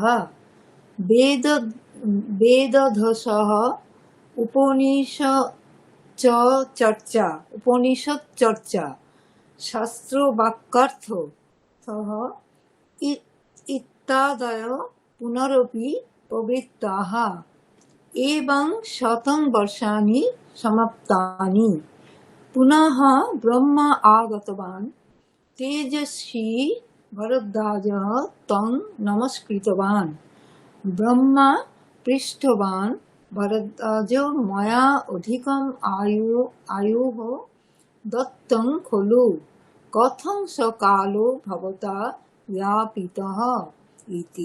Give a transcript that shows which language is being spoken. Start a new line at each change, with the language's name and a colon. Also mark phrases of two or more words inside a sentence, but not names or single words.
Sanskrit: বেদ বেদধসः উপনিষদ চর্চা শাস্ত্রবাক্যার্থ সহ ইত্যাদয় পুনরপি প্রবৃত্তাः। एवं शतं वर्षाणि समाप्तानि। पुनः ब्रह्म आगतवान्। तेजस्वी भरद्वाजः तं नमस्कृतवान्। ब्रह्मा पृष्टवान्, भरद्वाजो मया अधिकम् आयुः दत्तं खलु, कथं स कालो भवता यापितः इति।